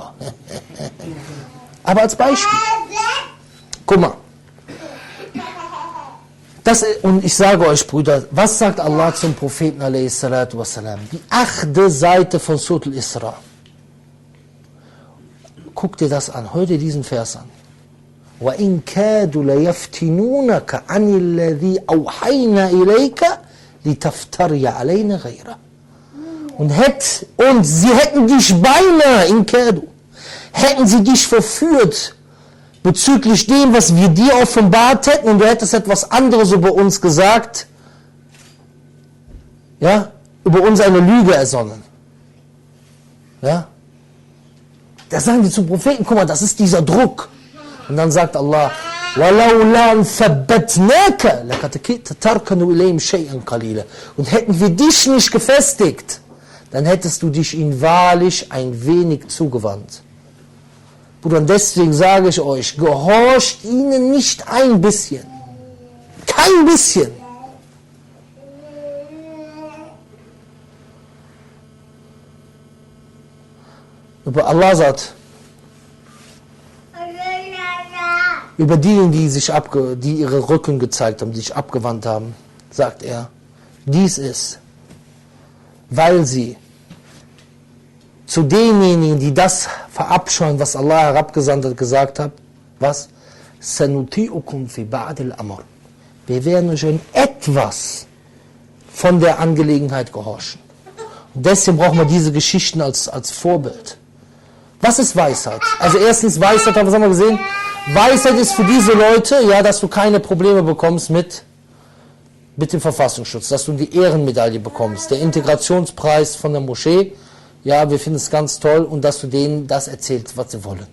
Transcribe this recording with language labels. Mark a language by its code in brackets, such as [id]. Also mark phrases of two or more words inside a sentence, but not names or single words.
[de] Aber als Beispiel. Guck mal. Und ich sage euch, Brüder, was sagt Allah zum Propheten a.s.? Die 8. Seite von Surat al-Isra. Guck dir das an, hör dir diesen Vers an. [ar] وَإِن كَادُوا لَيَفْتِنُونَكَ عَنِ الَّذِي أَوْحَيْنَا إِلَيْكَ لِتَفْتَرِيَ عَلَيْنَا غَيْرَهُ. [de] Und sie hätten dich beinahe, in Kadu, hätten sie dich verführt, bezüglich dem, was wir dir offenbart hätten, und du hättest etwas anderes über uns gesagt, ja, über uns eine Lüge ersonnen. Ja? Da sagen die zum Propheten, guck mal, das ist dieser Druck. Und dann sagt Allah, [ar] وَلَوْلَا ثَبَّتْنَاكَ لَقَدْ تَرْكَنُوا إِلَيْهِمْ شَيْئًا قَلِيلًا. [de] Und hätten wir dich nicht gefestigt, dann hättest du dich ihnen wahrlich ein wenig zugewandt. Bruder, und deswegen sage ich euch, gehorcht ihnen nicht ein bisschen. Kein bisschen. Aber Allah sagt, über diejenigen, die ihre Rücken gezeigt haben, die sich abgewandt haben, sagt er, dies ist, weil sie zu denjenigen, die das verabscheuen, was Allah herabgesandt hat, gesagt hat, was? [ar] سَنُطِيعُكُمْ فِي بَعْدِ الْأَمْرِ. [de] Wir werden euch in etwas von der Angelegenheit gehorchen. Und deswegen brauchen wir diese Geschichten als Vorbild. Was ist Weisheit? Also erstens, Weisheit, was haben wir gesehen? Weisheit ist für diese Leute, ja, dass du keine Probleme bekommst mit dem Verfassungsschutz, dass du die Ehrenmedaille bekommst, der Integrationspreis von der Moschee, ja, wir finden es ganz toll, und dass du denen das erzählst, was sie wollen.